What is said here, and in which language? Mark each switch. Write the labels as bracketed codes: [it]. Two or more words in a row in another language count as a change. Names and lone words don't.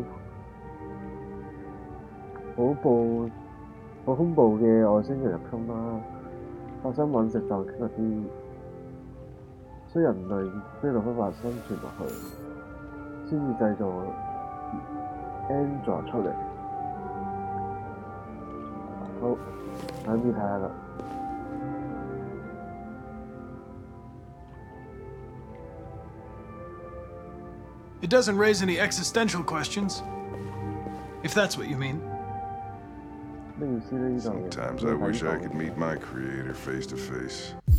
[yue] 好恐怖嘅外星人入侵啦，發生隕石撞擊嗰啲，所以人類先冇辦法生存落去，先至製造 Android 出嚟。好，等住睇下啦。 [en] It doesn't raise any existential questions, if that's what you mean. Sometimes I wish I could meet my creator face to face.